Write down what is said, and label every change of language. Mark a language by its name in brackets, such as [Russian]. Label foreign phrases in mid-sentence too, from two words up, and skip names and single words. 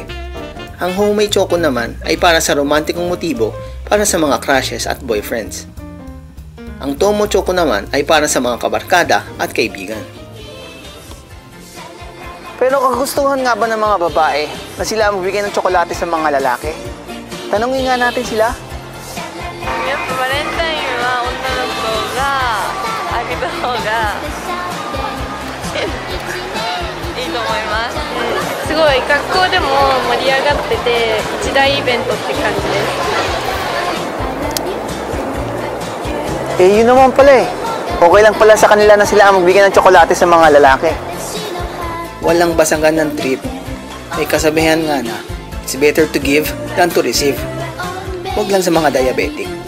[Filipino] Ang Homemade Choco naman ay para sa romantikong motibo para sa mga crushes at boyfriends. Ang Tomo Choco naman ay para sa mga kabarkada at kaibigan. Pero kagustuhan nga ba ng mga babae na sila magbigay ng tsokolate sa mga lalaki? Tanungin nga natin sila. [Japanese] やっぱバレンタインは女の子があげた方がいいと思います。すごい学校でも盛り上がってて一大イベントって感じです。 [Filipino] Yun naman pala eh. Okay lang pala sa kanila na sila ang magbigay ng tsokolate sa mga lalaki. Walang basagan ng treat. May kasabihan nga na, [English] it's better to give than to receive. [Filipino] Huwag lang sa mga diabetic.